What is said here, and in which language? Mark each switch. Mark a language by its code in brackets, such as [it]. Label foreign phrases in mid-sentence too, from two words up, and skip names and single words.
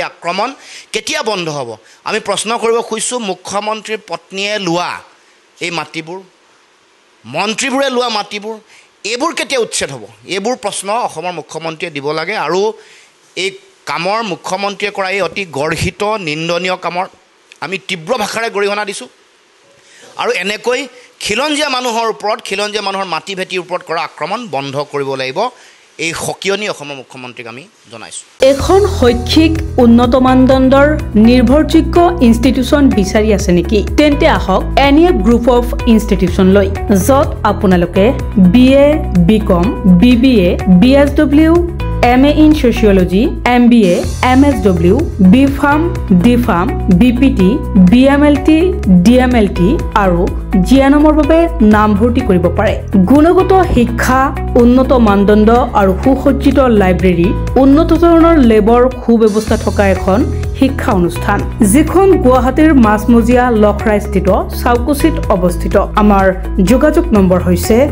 [as] আক্ৰমণ কেতিয়া বন্ধ হ'ব আমি প্ৰশ্ন কৰিব খুজিছোঁ মুখ্যমন্ত্ৰীৰ পত্নীয়ে লোৱা এই মাটিবোৰ মন্ত্ৰীবোৰে লোৱা মাটিবোৰ এইবোৰ কেতিয়া উচ্ছেদ হ'ব এইবোৰ প্ৰশ্ন অসমৰ মুখ্যমন্ত্ৰীয়ে দিব লাগে আৰু এই কামৰ মুখ্যমন্ত্ৰীয়ে কৰা এই অতি গৰ্হিত নিন্দনীয় কামৰ আমি তীব্ৰ ভাষাৰে গৰিহণা দিছোঁ আৰু এনেকৈ খিলঞ্জীয়া মানুহৰ ওপৰত খিলঞ্জীয়া মানুহৰ মাটি ভেটিৰ ওপৰত কৰা আক্ৰমণ বন্ধ কৰিব লাগিব এই সকিয়নি অসমৰ মুখ্যমন্ত্ৰীক আমি জনাইছোঁ এখন শৈক্ষিক উন্নত মানদণ্ডৰ নিৰ্ভৰযোগ্য ইনষ্টিটিউচন বিচাৰি আছে নেকি তেন্তে আহক এনিএফ গ্ৰুপ অফ ইনষ্টিটিউচন লৈ য'ত আপোনালোকে BA [en] BCom BBA BSW MA in Sociology MBA MSW BPharm DPharm BPT BMLT DMLT [as] আৰু জিএনএমৰ বাবে নামভৰ্তি কৰিব পাৰে গুণগত শিক্ষা উন্নত মানদণ্ড আৰু সুসজ্জিত লাইব্ৰেৰী উন্নত ধৰণৰ লেবৰ সুব্যৱস্থা থকা এখন শিক্ষা অনুষ্ঠান যিখন গুৱাহাটীৰ মাছমজিয়া লখৰাস্থিত চাউকুচিত অৱস্থিত আমাৰ যোগাযোগ নম্বৰ হৈছে